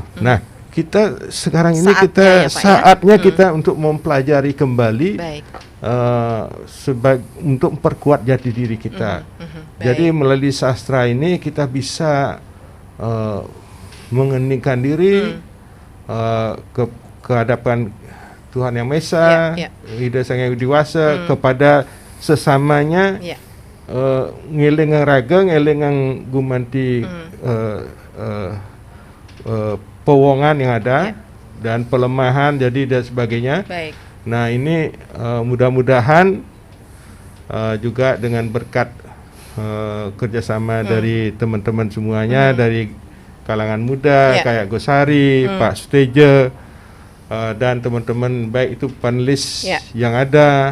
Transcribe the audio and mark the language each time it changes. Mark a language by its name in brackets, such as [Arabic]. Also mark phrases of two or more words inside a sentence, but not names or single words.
[Indonesian] Nah, kita sekarang ini saatnya kita untuk mempelajari kembali. Untuk memperkuat jati diri kita. Jadi melalui sastra ini kita bisa mengeningkan diri ke hadapan Tuhan Yang Maha Esa, Ida Sang Hyang Widi-Wasa, kepada sesamanya, [Balinese] ngelengang raga, ngelengang gumanti pewongan [Indonesian] yang ada dan pelemahan jadi dan sebagainya. Nah ini mudah-mudahan juga dengan berkat kerjasama dari teman-teman semuanya, dari kalangan muda kayak Gosari, Pak Suteja, dan teman-teman baik itu panelis yang ada,